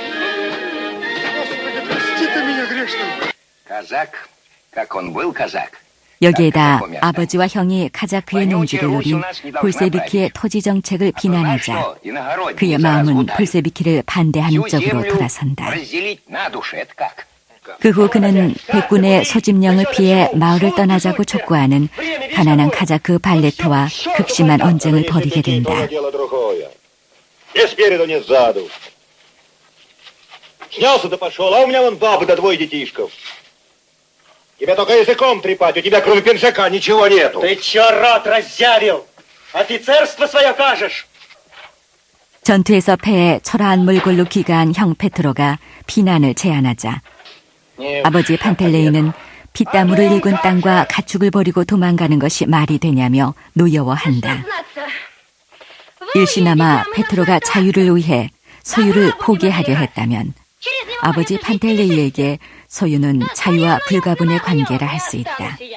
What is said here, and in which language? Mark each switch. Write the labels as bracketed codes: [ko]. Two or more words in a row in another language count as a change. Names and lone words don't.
[ko] 여기에다 아버지와 형이 카자크의 농지를 노린 볼셰비키의 토지 정책을 비난하자 그의 마음은 볼셰비키를 반대하는 쪽으로 돌아선다. 그 후 그는 백군의 소집령을 피해 마을을 떠나자고 촉구하는 가난한 카자크 발레트와 극심한 언쟁을 벌이게 된다. [ru] Тебя только языком трепать, у тебя кроме пинжака ничего нету. Ты чё рот разъявил? Офицерство свое кажешь? [ko] 전투에서 패해 초라한 몰골로 귀가한 형 페트로가 피난을 제안하자 아버지 판텔레이는 피땀으로 일군 땅과 가축을 버리고 도망가는 것이 말이 되냐며 노여워한다. 일시나마 페트로가 자유를 위해 소유를 포기하려 했다면 아버지 판텔레이에게 소유는 자유와 불가분의 관계라 할 수 있다.